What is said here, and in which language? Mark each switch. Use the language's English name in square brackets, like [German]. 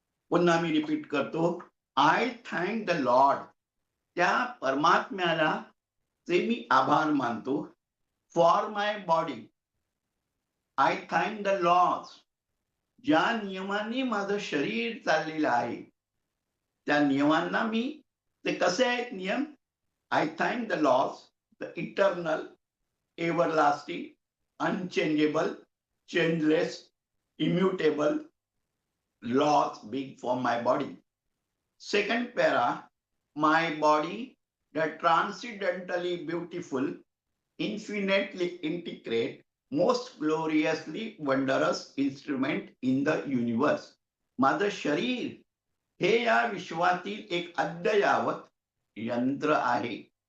[Marathi] पुन्हा मी रिपीट करतो. [English] I thank the Lord, [Marathi] त्या परमात्म्याला चे मी आभार मानतो. [English] for my body, I thank the laws, [Marathi] ज्या नियमांनी माझं शरीर चाललेलं आहे त्या नियमांना मी, ते कसे आहेत नियम? [English] I thank the laws, the eternal, everlasting, unchangeable, changeless, immutable laws being for my body. Second para, my body, the transcendently beautiful, infinitely integrate, most gloriously wondrous instrument in the universe. [Marathi] माझं शरीर हे या विश्वातील एक अद्ययावत यंत्र आहे.